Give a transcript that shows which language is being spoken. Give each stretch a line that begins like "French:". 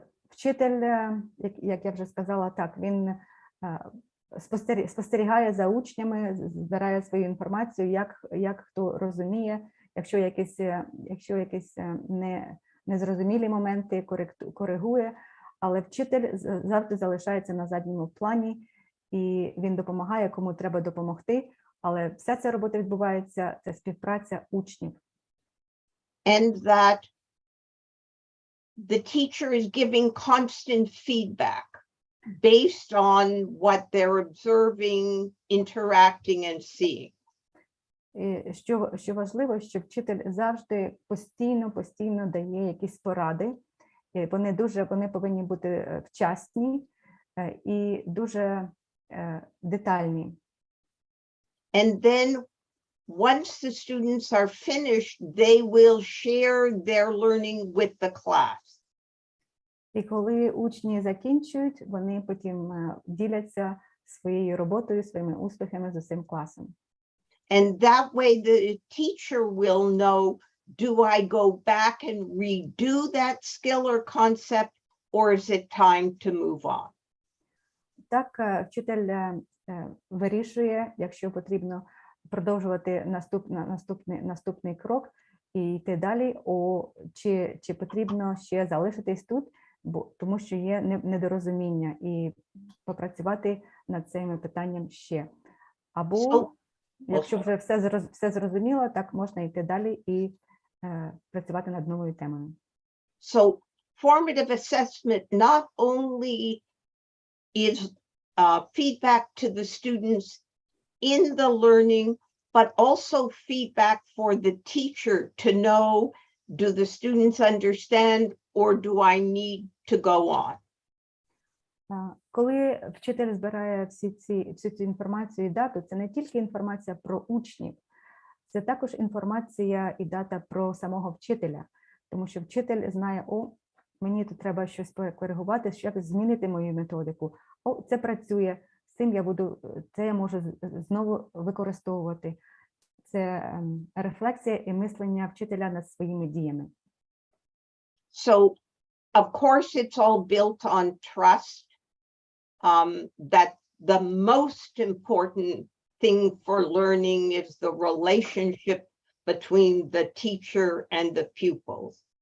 Ukrainian: Вчитель, як я вже сказала, так, він спостерігає за учнями, збирає свою інформацію, як хто розуміє, якщо якісь незрозумілі моменти коригує, але вчитель завжди залишається на задньому плані, і він допомагає, кому треба допомогти, але вся ця робота відбувається, це співпраця учнів.
English: And that the teacher is giving constant feedback based on what they're observing, interacting, and seeing.
Ukrainian: Що важливо, що вчитель завжди постійно дає якісь поради І вони повинні бути вчасні і дуже детальні.
English: And then once the students are finished, they will share their learning with the class.
Ukrainian: І коли учні закінчують, вони потім діляться своєю роботою, своїми успіхами з усім класом.
English: And that way the teacher will know, do I go back and redo that skill or concept, or is it time to move on?
Ukrainian: Так, вчитель вирішує, якщо потрібно продовжувати наступний крок і йти далі, чи потрібно ще залишитись тут, тому що є недорозуміння, і попрацювати над цим питанням ще. Або, якщо вже все зрозуміло, так можна йти далі і працювати над новою темою.
English: So formative assessment not only is feedback to the students in the learning, but also feedback for the teacher to know, do the students understand, or do I need to go on?
Ukrainian: Коли вчитель збирає всю цю інформацію і дату, це не тільки інформація про учнів, це також інформація і дата про самого вчителя, тому що вчитель знає, мені тут треба щось коригувати, як змінити мою методику. Це працює, це я можу знову використовувати. Це рефлексія і мислення вчителя над своїми діями.
English: So, of course, it's all built on trust. That the most important thing for learning is the relationship between the teacher and the pupils.